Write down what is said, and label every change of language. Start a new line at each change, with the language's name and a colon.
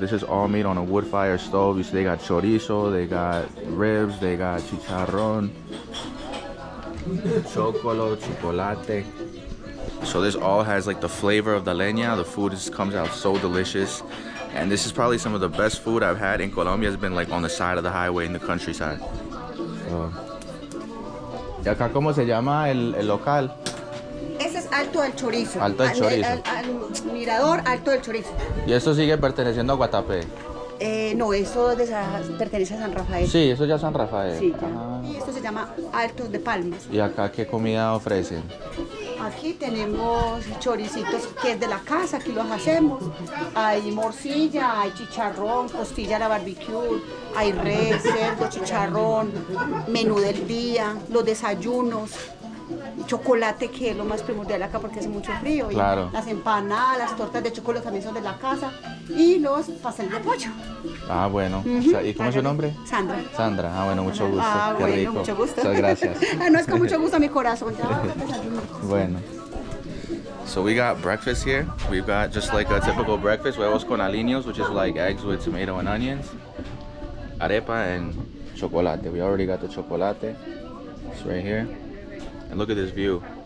English: This is all made on a wood fire stove. You see they got chorizo, they got ribs, they got chicharrón, chocolo, chocolate. So this all has like the flavor of the leña. The food comes out so delicious. And this is probably some of the best food I've had in Colombia. Has been like on the side of the highway in the countryside.
Spanish: ¿Y acá cómo se llama el local? Ese es Alto del Chorizo. Alto del Chorizo. Al mirador Alto del Chorizo. ¿Y esto sigue perteneciendo a Guatapé? No, eso pertenece a San Rafael. Sí, eso ya es San Rafael. Sí, ya. Y esto se llama Altos de Palmas. ¿Y acá qué comida ofrecen? Aquí tenemos choricitos que es de la casa, aquí los hacemos. Hay morcilla, hay chicharrón, costilla a la barbecue, hay res, cerdo, chicharrón, menú del día, los desayunos, chocolate que es lo más primordial acá porque hace mucho frío. Claro. Y las empanadas, las tortas de chocolate también son de la casa y los pasteles de pollo. Ah, bueno. ¿Y cómo es su nombre? Sandra. Sandra. Ah, bueno, mucho gusto. Ah, Qué bueno, rico. mucho gusto. Muchas gracias. No es con mucho gusto mi corazón. Bueno.
English: So we got breakfast here. We've got just like a typical breakfast,
Spanish: huevos con aliños,
English: which is like eggs with tomato and onions, arepa, and chocolate. We already got the chocolate. It's right here. And look at this view.